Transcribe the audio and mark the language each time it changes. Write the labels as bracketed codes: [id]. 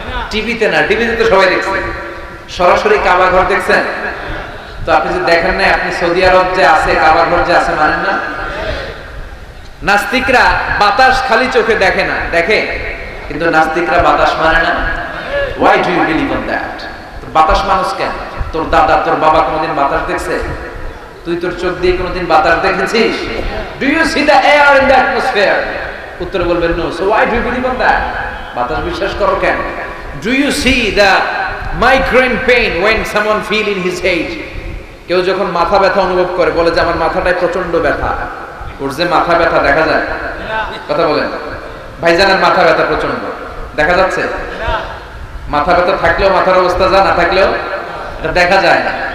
[bn] টিভিতে না, টিভিতে তো সবাই দেখছে। সরাসরি কাবা ঘর দেখছেন? তো আপনি যদি দেখেন না, আপনি সৌদি আরব যে আছে, কাবা ঘর যে আছে মানেন না? নাস্তিকরা বাতাস খালি চোখে দেখে না, দেখে, কিন্তু নাস্তিকরা বাতাস মানে না। [en] Why do you believe on that? [bn] বাতাস মানুষ কেন? তোর দাদা, তোর বাবা কোনোদিন বাতাস দেখছে? তুই তোর চোখ দিয়ে কোনোদিন বাতাস দেখেছিস? [en] Do you see the air in the atmosphere? [bn] উত্তর বলবেন no. [en] So why do you believe on that? [bn] বাতাস বিশ্বাস করো কেন? [en] Do you see the migraine pain when someone feel in his head? [bn] কেউ যখন মাথা ব্যথা অনুভব করে বলে যে আমার মাথাটায় প্রচন্ড ব্যথা। ওর যে মাথা ব্যথা দেখা যায়? কথা বলেন। ভাইজানের মাথা ব্যথা প্রচন্ড দেখা যাচ্ছে? মাথা ব্যথা থাকলেও মাথার অবস্থা যা, না থাকলেও এটা দেখা যায় না।